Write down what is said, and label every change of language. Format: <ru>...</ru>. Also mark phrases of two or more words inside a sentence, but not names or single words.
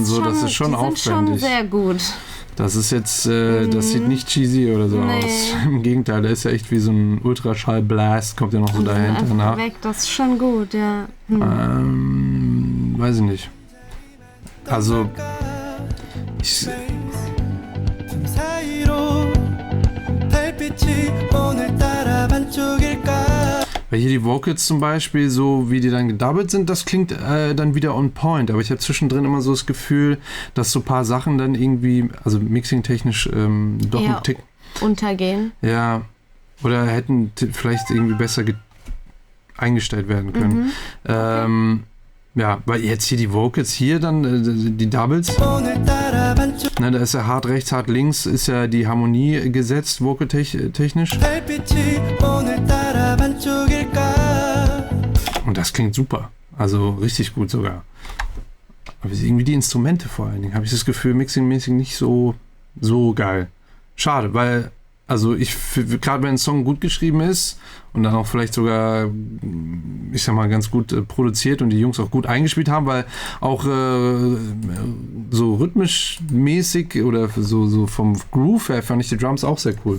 <de>und so, das ist schon die aufwendig. sind schon sehr gut. Das ist jetzt, das sieht nicht cheesy oder so Nee. aus. Im Gegenteil, der ist ja echt wie so ein Ultraschall-Blast, kommt ja noch so dahinter Einfach nach. weg, das ist schon gut, ja. Weiß ich nicht. Also,</de> <ko>틈 사이로 달빛이 오늘따라 반쪽일까</ko> <de>weil hier die Vocals zum Beispiel, so wie die dann gedoubled sind, das klingt dann wieder</de> <en>on point.</en> <de>Aber ich habe zwischendrin immer so das Gefühl, dass so ein paar Sachen dann irgendwie, also mixing-technisch doch Ja. ein Tick. Untergehen. Ja, oder hätten vielleicht irgendwie besser eingestellt werden können. Ja, weil jetzt hier die Vocals, hier dann die Doubles,</de> <ko>오늘따라 반쪽</ko> <de>ne, da ist ja hart rechts, hart links, ist ja die Harmonie gesetzt, vocal-technisch.</de> <ko>달빛이 오늘따라 반쪽일까</ko> <de>Und das klingt super. Also richtig gut sogar. Aber irgendwie die Instrumente vor allen Dingen, habe ich das Gefühl, mixingmäßig nicht so geil. Schade, weil, also gerade wenn ein Song gut geschrieben ist und dann auch vielleicht sogar, ich sag mal, ganz gut produziert und die Jungs auch gut eingespielt haben, weil auch so rhythmisch mäßig oder so vom Groove her fand ich die Drums auch sehr cool.</de>